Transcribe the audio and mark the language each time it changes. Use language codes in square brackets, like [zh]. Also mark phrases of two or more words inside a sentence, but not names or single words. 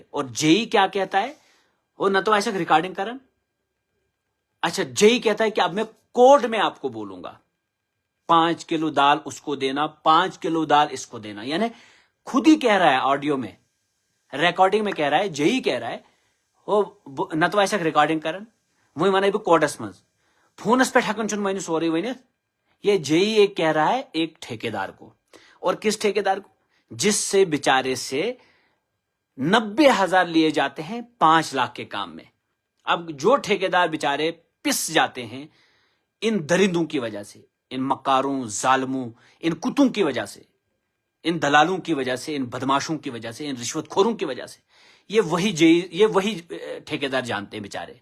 [hi] और जेई क्या कहता है, वो न तो ऐसा रिकॉर्डिंग करन, अच्छा जेई कहता है कि अब मैं कोड में आपको बोलूंगा 5 किलो दाल उसको देना, 5 किलो दाल इसको देना, यानी खुद ही कह रहा है ऑडियो में, रिकॉर्डिंग में कह रहा है, जेई कह रहा है, वो न तो ऐसा रिकॉर्डिंग करन, वही [ks] وۄنۍ کوڈس منٛز فونس پؠٹھ ہیکَن چھُنہٕ [hi] मैंने सॉरी वही, ये जेई एक कह रहा है एक ठेकेदार को, और किस ठेकेदार को, जिससे बेचारे से 90,000 लिए जाते हैं 5 लाख के काम में। अब जो ठेकेदार बेचारे पिस जाते हैं इन दरिंदों की वजह से, इन मक्कारों, जालिमों, इन कुत्तों की वजह से, इन दलालों की वजह से, इन बदमाशों की वजह से, इन रिश्वतखोरों की वजह से, ये वही ठेकेदार जानते हैं बेचारे।